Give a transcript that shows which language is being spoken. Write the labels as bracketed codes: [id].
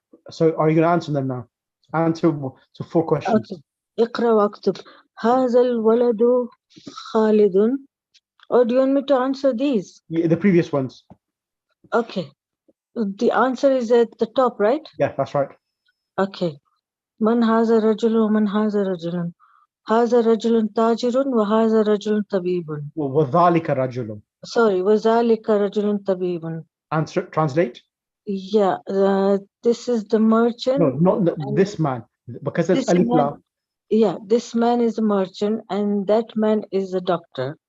[en] So are you going to answer them now? Answer to 4 questions. [ar] Okay. اقرأ واكتب. هذا الولد خالد. [en] Or do you want me to answer these? Yeah, the previous ones. Okay. The answer is at the top, right? Yeah, that's right. Okay. [ar] من هذا الرجل ومن هذا الرجل. هذا رجل تاجر وهذا رجل طبيب. وذلك رجل. [en] Sorry, [ar] وَذَلِكَ رَجُلٌ طَبِيبٌ. [en] Answer, translate. Yeah, this is the merchant. No, not and this man, because there's this alif man, lam. yeah, this man is a merchant and that man is a doctor.